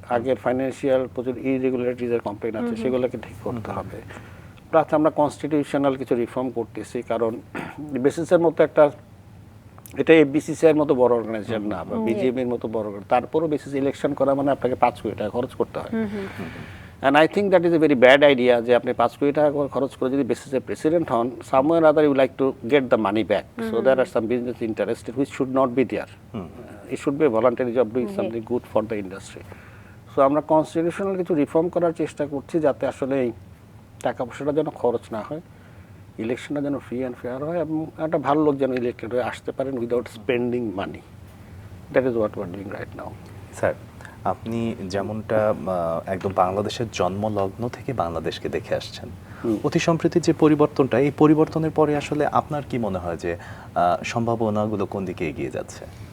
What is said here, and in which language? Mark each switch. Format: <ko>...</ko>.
<bn>আগের ফাইন্যান্সিয়াল প্রচুর ইরেগুলারিটিজের কমপ্লেন আছে, সেগুলোকে ঠিক করতে হবে। প্লাস আমরা কনস্টিটিউশনাল কিছু রিফর্ম করতেছি, কারণ বেসিসের মতো একটা, এটা এফবিসিসিআইয়ের মতো বড় অর্গানাইজেশন না, বা বিজিএমের মতো বড়, তারপরও বেসিস ইলেকশন করা মানে আপনাকে 5 কোটি টাকা খরচ করতে হয়।</bn> <en>And I think that is a very bad idea,</en> <bn>যে আপনি 5 কোটি টাকা খরচ করে যদি বেসিসে প্রেসিডেন্ট হন,</bn> <en>somewhere or other you like to get the money back. So there are some business interests which should not be there. It should be a voluntary job doing something good for the industry.</en> <bn>So আমরা constitutional কিছু reform করার চেষ্টা করছি, যাতে আসলে এই টাকা পয়সাটা যেন খরচ না হয়, ইলেকশনটা যেন ফ্রি অ্যান্ড ফেয়ার হয়, এবং একটা ভালো লোক যেন ইলেক্টেড হয়ে আসতে পারেন</bn> <en>Without spending money. That is what we are doing right now.</en> <bn>Sir, আপনি যেমনটা একদম বাংলাদেশের জন্মলগ্ন থেকে বাংলাদেশকে দেখে আসছেন, অতি সম্প্রতি যে পরিবর্তনটা, এই পরিবর্তনের পরে আসলে আপনার কি মনে হয় যে সম্ভাবনাগুলো কোন দিকে এগিয়ে যাচ্ছে?</bn>